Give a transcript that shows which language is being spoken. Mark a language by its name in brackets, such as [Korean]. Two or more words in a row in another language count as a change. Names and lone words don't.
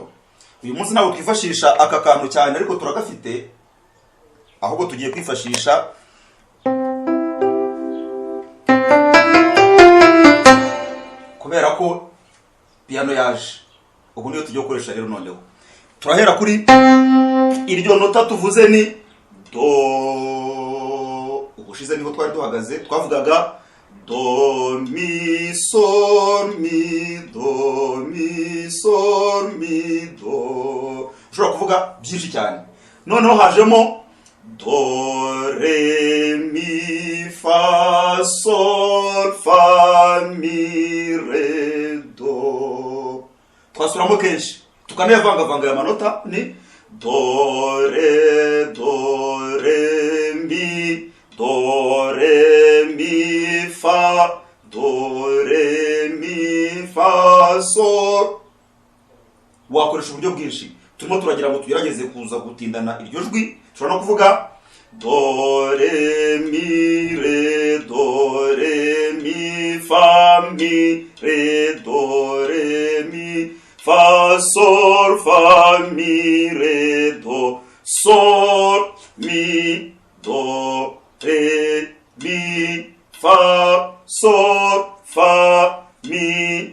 [Kinyarwanda] Uyu munsi ntabwo twifashisha aka kantu cyane, ariko turagafite, ahubwo tugiye kwifashisha kubera ko piano yaje. Ubu niyo tugiye gukoresha rero. Noneho turahera kuri iryo nota tuvuze ni do. Ubushize niho twari duhagaze, twavugaga do mi sol mi do mi sol mi do. Ushobora kuvuga byinshi cyane. Noneho hajemo do re mi fa sol fa mi re do. Twasuramo kenshi tukanayavangavanga aya manota ni do re mi do re mi fa do re mi fa sol. Wakoresha uburyo bwinshi, turimo turagira ngo tugerageze kuza gutindana iryo jwi. Ushobora no kuvuga do re mi fa mi re do re mi fa sol fa mi re do sol mi do re mi fa sol fa mi